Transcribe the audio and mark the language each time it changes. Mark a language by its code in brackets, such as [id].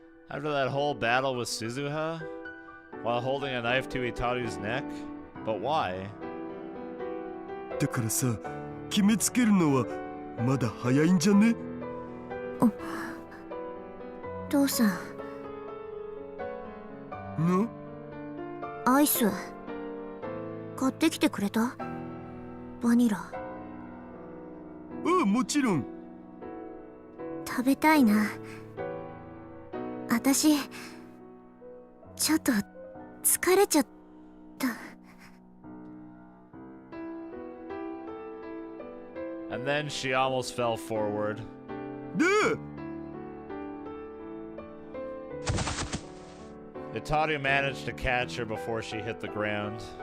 [en] After that whole battle with Suzuha? While holding a knife to Itaru's neck? But why? [ja] だからさ決めつけるのはまだ早いんじゃね？父さん。の？アイス買ってきてくれた？バニラ。ああもちろん。食べたいな。私ちょっと疲れちゃった。 [en] And then she almost fell forward. で Itaru managed to catch her before she hit the ground.